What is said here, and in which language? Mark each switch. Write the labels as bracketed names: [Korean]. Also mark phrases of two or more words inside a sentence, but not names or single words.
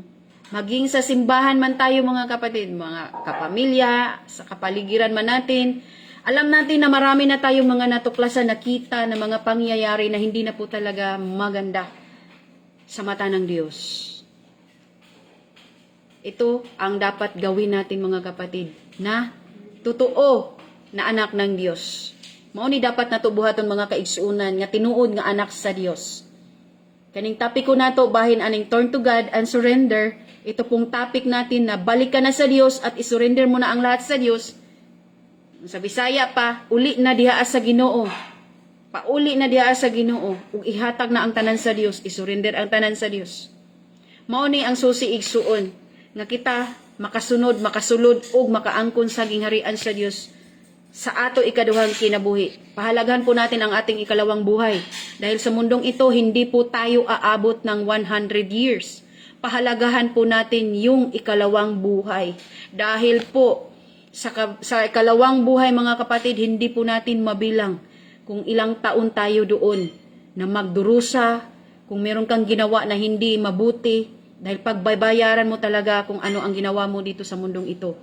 [Filipino] Maging sa simbahan man tayo mga kapatid, mga kapamilya, sa kapaligiran man natin, alam natin na marami na tayong mga natuklasan, nakita na mga pangyayari na hindi na po talaga maganda sa mata ng Diyos. Ito ang dapat gawin natin mga kapatid, na totoo na anak ng Diyos. [Cebuano] Mao ni dapat natubuhaton mga kaigsuunan nga tinuod nga anak sa Diyos. Kaning topic ko nato bahin aning [English] turn to God and surrender. [Filipino] Ito pong topic natin na balik ka na sa Diyos at isurrender mo na ang lahat sa Diyos. [Cebuano] Sa Bisaya pa, uli na diha sa Ginoo. Pauli na diha sa Ginoo ug ihatag na ang tanan sa Diyos, isurrender ang tanan sa Diyos. Mao ni ang susi igsuon nga kita makasunod, makasulod ug makaangkon sa gingharian sa Diyos sa ato ikaduhang kinabuhi. [Filipino] Pahalagahan po natin ang ating ikalawang buhay. Dahil sa mundong ito, hindi po tayo aabot ng 100 years. Pahalagahan po natin yung ikalawang buhay. Dahil po, sa ikalawang buhay mga kapatid, hindi po natin mabilang kung ilang taon tayo doon na magdurusa, kung meron kang ginawa na hindi mabuti, dahil pagbabayaran mo talaga kung ano ang ginawa mo dito sa mundong ito.